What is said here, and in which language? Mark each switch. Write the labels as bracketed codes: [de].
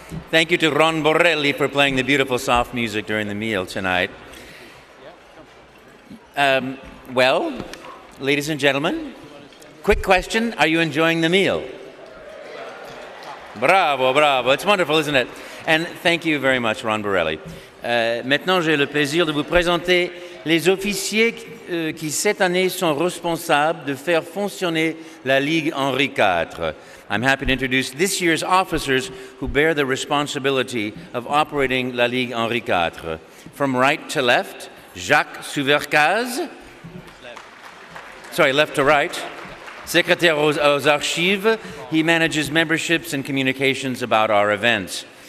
[en] Thank you to Ron Borrelli for playing the beautiful soft music during the meal tonight. Well, ladies and gentlemen, quick question, are you enjoying the meal? Bravo, bravo. It's wonderful, isn't it? And thank you very much, Ron Borrelli. [fr] Maintenant, j'ai le plaisir de vous présenter les officiers qui, cette année, sont responsables de faire fonctionner la Ligue Henri IV. [en] I'm happy to introduce this year's officers who bear the responsibility of operating la Ligue Henri IV. From right to left, Jacques Souvercaz. Sorry, left to right. [fr] Secrétaire aux archives, [en] he manages memberships and communications about our events.